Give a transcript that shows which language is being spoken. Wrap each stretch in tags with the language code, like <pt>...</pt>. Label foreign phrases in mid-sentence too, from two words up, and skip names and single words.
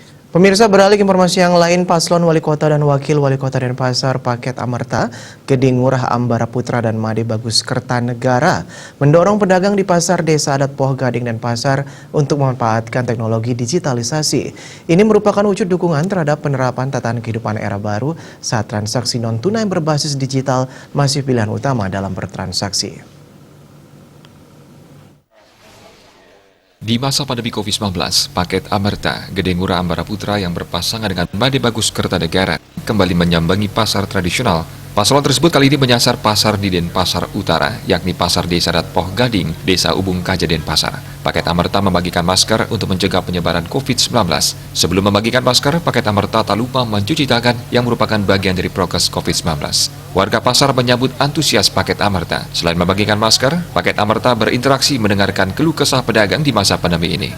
<id>Pemirsa, beralih ke informasi yang lain, Paslon Wali Kota dan Wakil Wali Kota Denpasar Paket Amerta, Gede Ngurah Ambara Putra dan Made Bagus Kertanegara mendorong pedagang di pasar Desa Adat Poh Gading Denpasar untuk memanfaatkan teknologi digitalisasi. Ini merupakan wujud dukungan terhadap penerapan tatanan kehidupan era baru saat transaksi non-tunai berbasis digital masih pilihan utama dalam bertransaksi. Di masa pandemi COVID-19, Paket Amerta, Gede Ngurah Ambara Putra yang berpasangan dengan Made Bagus Kertanegara kembali menyambangi pasar tradisional. Paslon tersebut kali ini menyasar pasar di Denpasar Utara, yakni Pasar Desa Adat Poh Gading, Desa Ubung Kaja Denpasar. Paket Amerta membagikan masker untuk mencegah penyebaran COVID-19. Sebelum membagikan masker, Paket Amerta tak lupa mencuci tangan yang merupakan bagian dari prokes COVID-19. Warga pasar menyambut antusias Paket Amerta. Selain membagikan masker, Paket Amerta berinteraksi mendengarkan keluh kesah pedagang di masa pandemi ini.</id>